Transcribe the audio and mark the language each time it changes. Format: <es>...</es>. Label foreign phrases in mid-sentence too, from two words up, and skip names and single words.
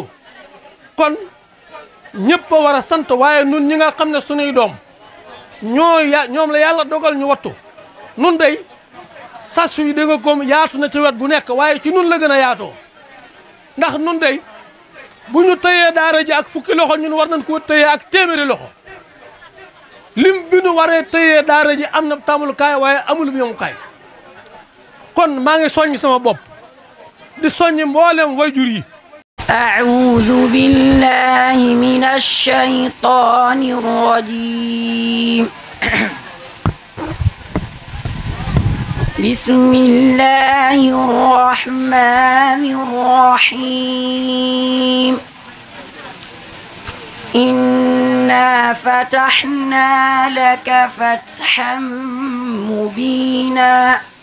<wo>kon ñëpp a war a sant waaye nun ñi nga xam ne sunuy doom ñoom la yàlla dogal ñu wattu nun day sas yi da nga ko yaatu na ci wet gu nekk waaye ci nun la gën a yaatoo ndax nun day bu ñu tëyee daara ji ak fukki loxo ñun war nañ koo tëyee ak téeméeri loxo lim bi nu waree tëyee daara ji am na tàmbalukaay waaye amul yemukaay kon maa ngi soññ sama bopp di soññ mboolem wayjur yi.</wo> <ar>أعوذ بالله من الشيطان الرجيم بسم الله الرحمن الرحيم إنا فتحنا لك فتحا مبينا</ar>